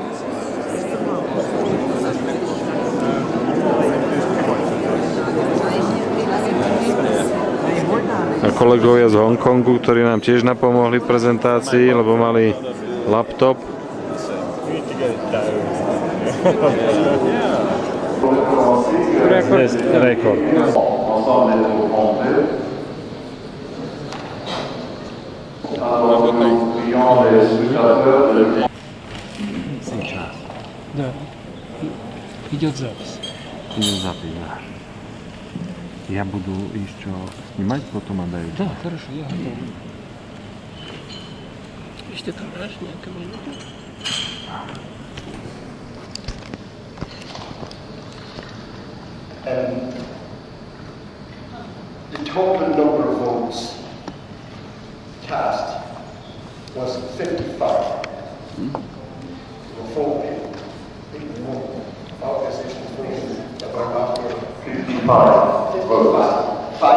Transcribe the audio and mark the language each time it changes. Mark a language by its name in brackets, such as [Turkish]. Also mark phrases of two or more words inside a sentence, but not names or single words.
[Slovak] A kolegovia z Hongkongu, ktorí nám tiež napomohli v prezentácii, lebo mali laptop. Rekord. [Russian] Сейчас. Да. Идет запись. Идет запись, да. Я буду еще снимать, потом отдаю. Да, хорошо, я готов. Если ты вражняя команда. [English] The total number of votes cast was 55. The full organizations voted about after 55 votes.